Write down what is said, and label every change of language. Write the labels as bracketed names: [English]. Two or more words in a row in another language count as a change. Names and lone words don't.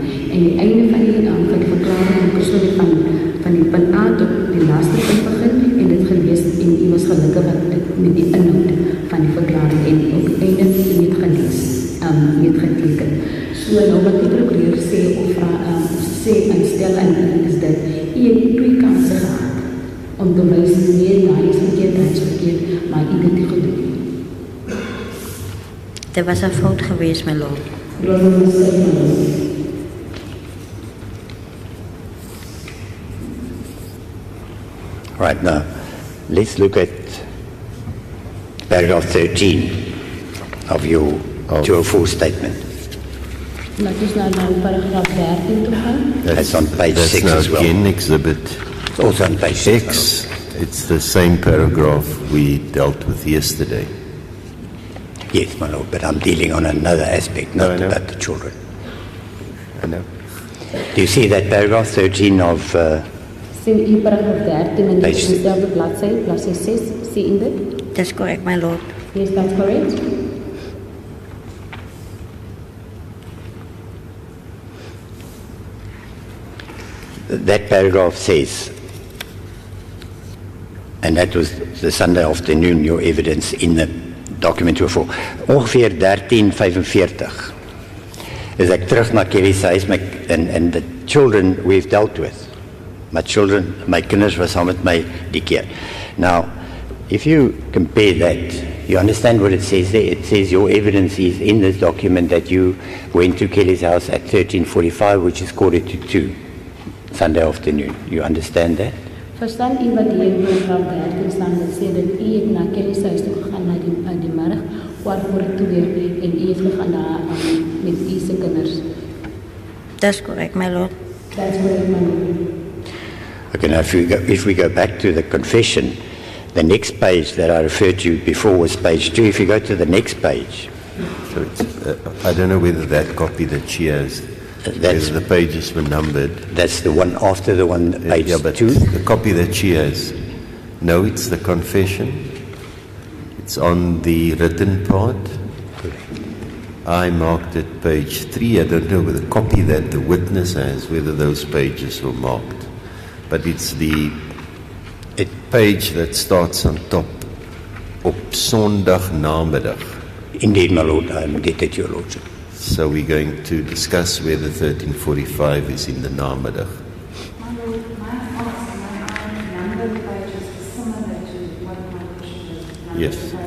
[Afrikaans] En die einde van die verklaring die persoon het van die punt A tot die laaste punt begin en dit gelees en u was gelukkig met die inhoud van die verklaring en op die einde het gelees, het geteken. So nou wat die prokureur sê of sê en stel en is dit, u het 2 kanse gehad om te wys nee, is verkeerd, maar u het dit gedoen. Dit was 'n fout geweest, [English] my lord. Right, now, let's look at paragraph 13 of your 204 statement. [Afrikaans] Laat ons nou paragraaf 13 toe gaan. [English] That's on page 6 now as well. again exhibit It's also on page 6. X. It's the same paragraph we dealt with yesterday. Yes, my lord, but I'm dealing on another aspect, not I know. about the children. I know. Do you see that paragraph 13 of... [Afrikaans] Sien u paragraaf 13 en dit is [English] Page- [Afrikaans] dezelfde bladsy 6, sien u dit? [English] That's correct, my lord. Yes, that's correct. That paragraph says, and that was the Sunday afternoon, your evidence in the document before, [Afrikaans] ongeveer 13:45 is ek terug na Kelly se huis [English] and the children we've dealt with. [Afrikaans] My kinders was saam met my die keer. [English] Now, if you compare that, you understand what it says there? It says your evidence is in this document that you went to Kelly's house at 13:45, which is 1:45, Sunday afternoon. You understand that? [Afrikaans] Verstaan u wat hier in paragraaf 13 staan? Dit sê dat u het na Kelly se huis toe gegaan na die middag, 1:45 en u het gegaan daar met u se kinders. [English] That's correct, my lord. That's correct, my lord. Okay, now if we go back to the confession, the next page that I referred to before was page 2. If you go to the next page, So it's, I don't know whether that copy that she has, that's, whether the pages were numbered. that's the one after the one, page Yeah, but 2. the copy that she has, no, it's the confession. It's on the written part. I marked it page 3. I don't know whether the copy that the witness has, whether those pages were marked. But it's the page that starts on top [Afrikaans] op Sondag namiddag. [English] Indeed, my lord, I am indebted to your lordship. So we're going to discuss whether 1345 is in the namiddag. My lord, my number pages is similar to what my question is. Yes.